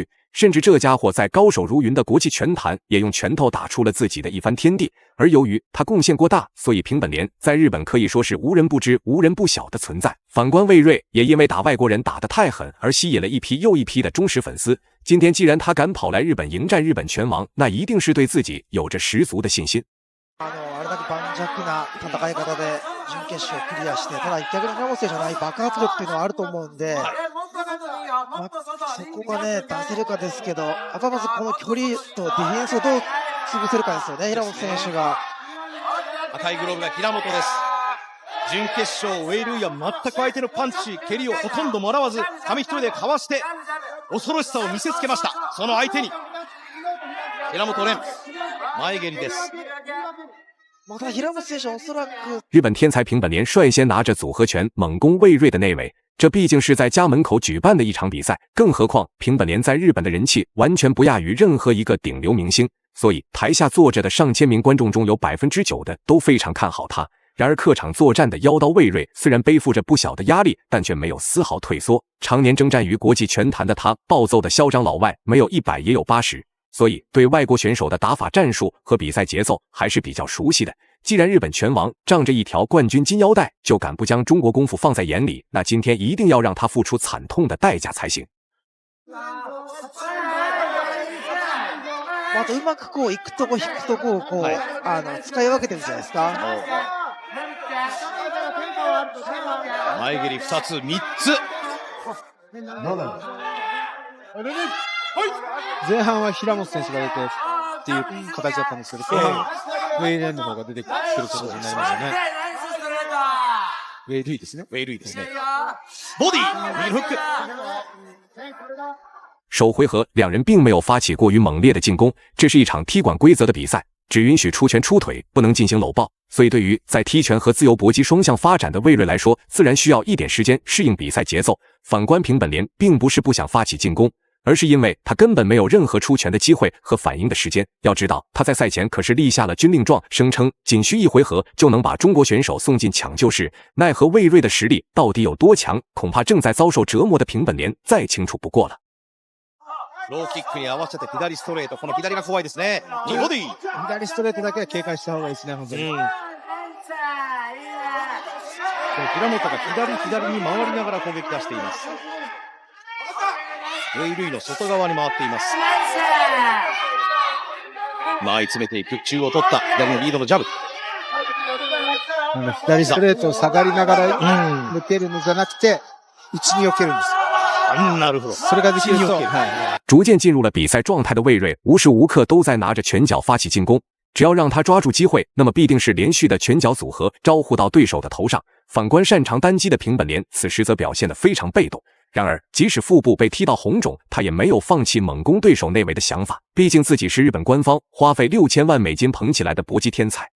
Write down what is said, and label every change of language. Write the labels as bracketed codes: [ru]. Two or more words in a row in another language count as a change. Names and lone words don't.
[zh] 甚至这家伙在高手如云的国际拳坛也用拳头打出了自己的一番天地。而由于他贡献过大，所以平本莲在日本可以说是无人不知、无人不晓的存在。反观魏瑞，也因为打外国人打得太狠而吸引了一批又一批的忠实粉丝。今天既然他敢跑来日本迎战日本拳王，那一定是对自己有着十足的信心。 [ja] あれだけ盤石な戦い方で準決勝クリアして、ただ逆に平本選手はない爆発力っていうのはあると思うんで、そこがね出せるかですけど、やっぱまずこの距離とディフェンスをどう潰せるかですよね、平本選手が。赤いグローブが平本です。準決勝ウェイルイは全く相手のパンチ蹴りをほとんどもらわず、紙一重でかわして恐ろしさを見せつけました。その相手に平本蓮前蹴りです。 [zh] 日本天才平本莲率先拿着组合拳猛攻魏瑞的内围，这毕竟是在家门口举办的一场比赛，更何况平本莲在日本的人气完全不亚于任何一个顶流明星，所以台下坐着的上千名观众中有9%的都非常看好他。然而客场作战的妖刀魏瑞虽然背负着不小的压力，但却没有丝毫退缩。常年征战于国际拳坛的他，暴揍的嚣张老外没有100也有80。所以对外国选手的打法战术和比赛节奏还是比较熟悉的。既然日本拳王仗着一条冠军金腰带就敢不将中国功夫放在眼里，那今天一定要让他付出惨痛的代价才行。 [ja] あとうまくこう行くとこ引くとこをこう、使い分けてるんじゃないですか。前蹴り2つ3つ。前半は平本選手が出てっていう形だったんですけど、後半ウェイレンの方が出てくる形になりましたね。ウェイルイですね。ウェイルイですね。ボディ右フック。 [zh] 首回合两人并没有发起过于猛烈的进攻，这是一场踢馆规则的比赛，只允许出拳出腿，不能进行搂抱。所以对于在踢拳和自由搏击双向发展的魏瑞来说，自然需要一点时间适应比赛节奏。反观平本莲，并不是不想发起进攻，而是因为他根本没有任何出拳的机会和反应的时间。要知道，他在赛前可是立下了军令状，声称仅需1回合就能把中国选手送进抢救室。奈何魏瑞的实力到底有多强，恐怕正在遭受折磨的平本莲再清楚不过了。 [ja] ローキックに合わせて左ストレート、この左が怖いですね。ボディ。左ストレートだけは警戒した方がいいですね、本当に。平本が左に回りながら攻撃出しています。ウェイルイの外側に回っています。前詰めていく、中央取った左のリードのジャブ。左ストレートを下がりながら抜けるのじゃなくて内に避けるんです。なるほど。それができると。 [zh] 逐渐进入了比赛状态的魏瑞，无时无刻都在拿着拳脚发起进攻。 只要让他抓住机会，那么必定是连续的拳脚组合招呼到对手的头上。反观擅长单击的平本莲，此时则表现得非常被动。然而，即使腹部被踢到红肿，他也没有放弃猛攻对手内围的想法。毕竟自己是日本官方花费6000万美金捧起来的搏击天才。